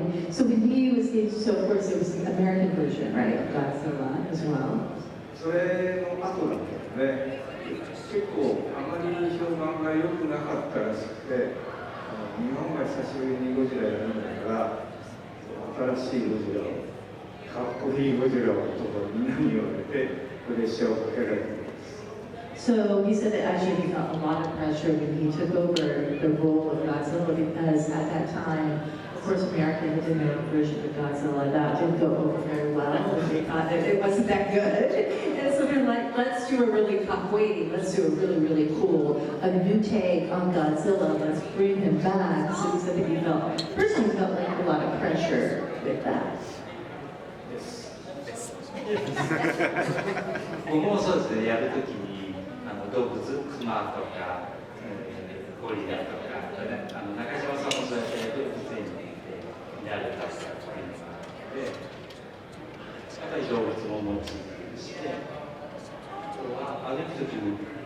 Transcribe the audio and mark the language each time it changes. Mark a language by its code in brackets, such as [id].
[en] So when he was, so of course it was the American version, right, of Godzilla as well. [ja] それの後だったので、結構あまり評判が良くなかったらしくて、日本が久しぶりにゴジラやるんだから新しいゴジラを、かっこいいゴジラをとかみんなに言われてプレッシャーをかけられています。 [en] So he said that actually he felt a lot of pressure when he took over the role of Godzilla because at that time, of course, America had an American version of Godzilla that didn't go over very well. They thought that it wasn't that good. And so they're like, let's do a really let's do a really cool, a new take on Godzilla. Let's bring him back. So he said that he personally felt like a lot of pressure with that. [ja] 僕もそうですね、やるときに動物、クマとか、ゴリラとか、中島さんもそうやって動物園に見られたりとかいうのがあって、やっぱり動物もモチーフにして、あとは歩くときに